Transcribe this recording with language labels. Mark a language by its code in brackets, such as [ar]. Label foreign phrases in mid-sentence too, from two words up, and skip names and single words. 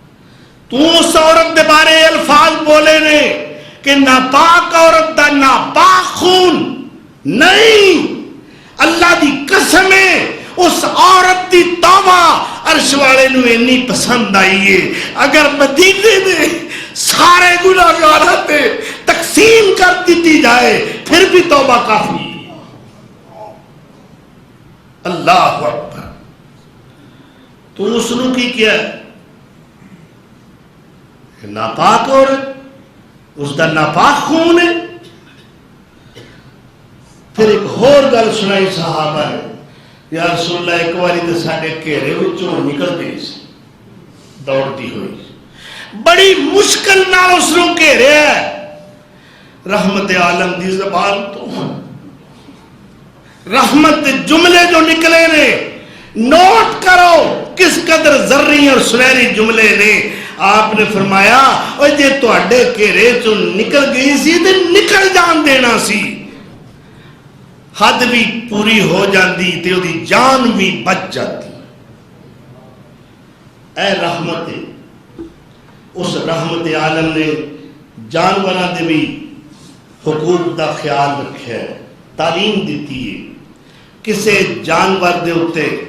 [pa] اس عورت دے بارے الفاظ بولے نے کہ ناپاک عورت دا ناپاک خون نہیں، اللہ دی قسم ہے اس عورت دی توبہ عرش والے نو اتنی پسند آئی ہے، اگر مدینے میں سارے گناہگاراں تے تقسیم کر دیتی جائے پھر بھی توبہ کافی۔ [ar] اللہ اکبر۔ [pa] تو اس نے کی کیا ہے کہ ناپاک عورت، اس دا ناپاک خون ہے۔ پھر ایک اور گل سنائی صحابہ نے، [ar] یا رسول اللہ [pa] ایک باری تو سارے گھیرے وچوں نکل گئی سی دوڑتی ہوئی، بڑی مشکل نال اس نوں گھیریا ہے، رحمت عالم دی زبان تو رحمت جملے جو نکلے نے، نوٹ کرو کس قدر زرعی اور سنہری جملے نے۔ آپ نے فرمایا او جے تواڈے گھیرے چوں نکل گئی سی تے نکل جان دینا سی، حد بھی پوری ہو جاندی تے اودی جان بھی بچ جاتی۔ اے رحمت، اس رحمت عالم نے جانوراں دے بھی حقوق دا خیال رکھا ہے، تعلیم دیتی ہے، کسے جانور دے اتے